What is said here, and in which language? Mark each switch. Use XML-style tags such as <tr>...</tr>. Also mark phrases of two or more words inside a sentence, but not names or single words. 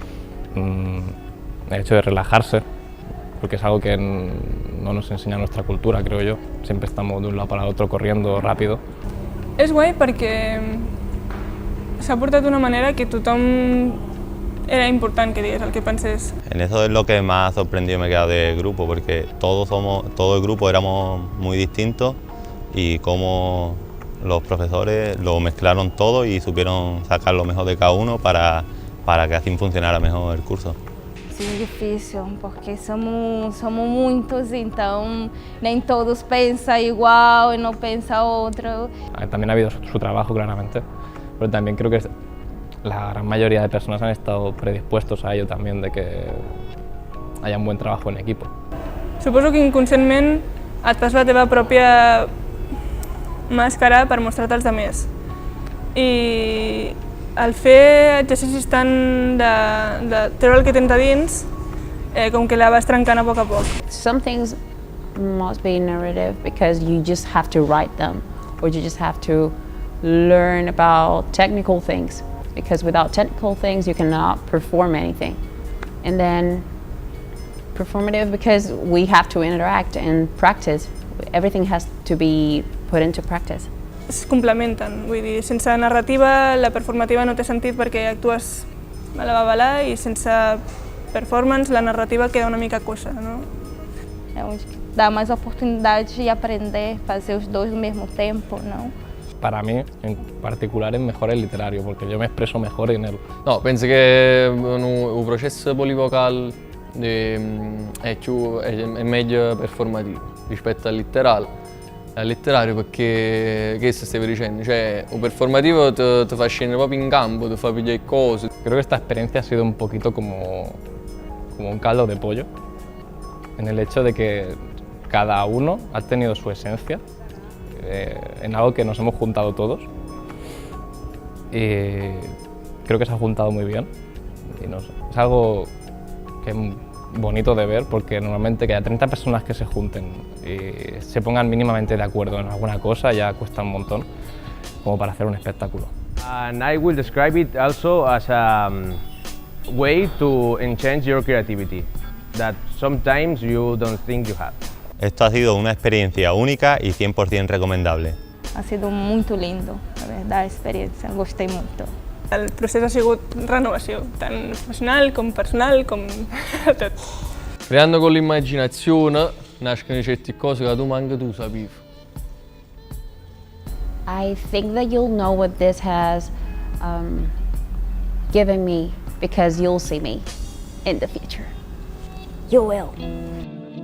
<es>El hecho de relajarse, porque es algo que no nos enseña nuestra cultura, creo yo. Siempre estamos de un lado para el otro corriendo rápido.</es> <ca>És guai perquè s'ha portat d'una manera que tothom era important que digués el que pensés.</ca> <es>En eso es lo que más sorprendido me he quedado del grupo, porque todo el grupo éramos muy distintos y cómo los profesores lo mezclaron todo y supieron sacar lo mejor de cada uno para que así funcionara mejor el curso.</es> <pt>Sim, difícil, porque somos muitos, então nem todos pensam igual e não pensa outro.</pt> <es>También ha habido su trabajo, claramente, pero también creo que la gran mayoría de personas han estado predispuestos a ello también, de que haya un buen trabajo en equipo.</es> <ca>Suposo que inconscientment et fas la teva pròpia màscara per mostrar-te als altres. I al fer exercicis tant de treure el que tens a dins, com que la vas trencant a poc.</ca> <en>Some things must be narrative because you just have to write them, or you just have to learn about technical things, because without technical things you cannot perform anything. And then performative because we have to interact and practice. Everything has to be put into practice.</en> <ca>Es complementen, vull dir, sense narrativa la performativa no té sentit perquè actues a la babalà i sense performance la narrativa queda una mica coixa, no?</ca> <pt>É onde dá mais oportunidade de aprender, fazer os dois no mesmo tempo, não?</pt> <es>Para mí, en particular, es mejor el literario, porque yo me expreso mejor en él. No,</es> <it>penso che un processo polivocal è meglio performativo rispetto al letterario perché che stavi dicendo? Cioè, un performativo ti fa scendere proprio in campo, ti fa pigliare cose.</it> <es>Creo que esta experiencia ha sido un poquito como un caldo de pollo, en el hecho de que cada uno ha tenido su esencia en algo que nos hemos juntado todos y creo que se ha juntado muy bien y no sé, es algo que es bonito de ver porque normalmente que haya 30 personas que se junten y se pongan mínimamente de acuerdo en alguna cosa ya cuesta un montón como para hacer un espectáculo.</es> <en>And I will describe it also as a way to enhance your creativity that sometimes you don't think you have.</en> <es>Esto ha sido una experiencia única y 100% recomendable. Ha sido</es> <pt>muito lindo, na verdade, a experiência. Gostei muito.</pt> <ca>El procés ha sigut renovació, tant professional com personal, com tot.</ca> <it>Creando con l'immaginazione nascono certe cose che tu manco tu sapevi.</it> <en>I think that you'll know what this has given me because you'll see me in the future. You will.</en>